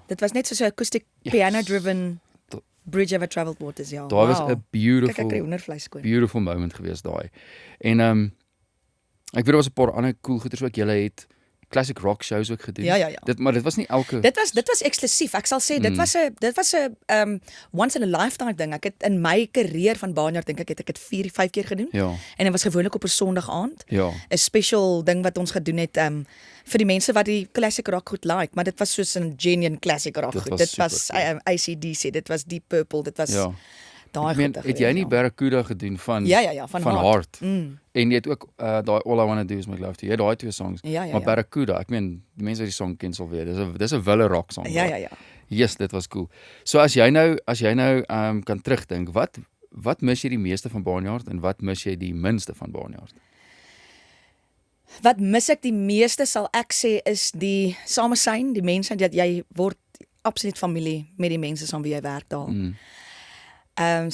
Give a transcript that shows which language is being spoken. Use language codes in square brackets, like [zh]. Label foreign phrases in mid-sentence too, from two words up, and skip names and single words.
[af] Dit was net so 'n [en] acoustic piano driven [af] Bridge Over Troubled Waters, ja. Daai was Wow. 'n Kyk, ek kry beautiful hoendervleis skoon. [en] beautiful moment [af] geweest daai. En ek weet daar was 'n paar ander cool goeders ook jy het [en] classic rock shows [af] ook gedoen. Ja. Maar dit was nie elke Dit was eksklusief. Ek sal sê dit was 'n [en] once in a lifetime [af] ding. Ek het in my karier van Barnyard dink ek het dit 4, 5 keer gedoen. Ja. En dit was gewoonlik op 'n Sondag aand. Ja. 'n Special ding wat ons gedoen het vir die mense wat die [en] classic rock [af] goed like, maar dit was soos 'n [en] genuine classic rock [af] Dit goed. was Dit was super AC/DC, dit was Deep Purple, dit was Ja. daai Ek meen, goed. het jy nie Barracuda gedoen van Ja, van Heart. En jy het ook daai All I Wanna Do Is Make Love To You. Jy het daai twee songs. Ja. Maar Barracuda, ek meen die mense wat die song ken sal weet. Dis 'n wille [en] rock song. [af] Ja. Yes, dit was cool. So as jy nou kan terugdink, wat mis jy die meeste van Barnyard en wat mis jy die minste van Barnyard? Wat mis ek die meeste sal ek sê is die samesyn, die mense dat jy word absoluut familie met die mense saam wie jy werk daar.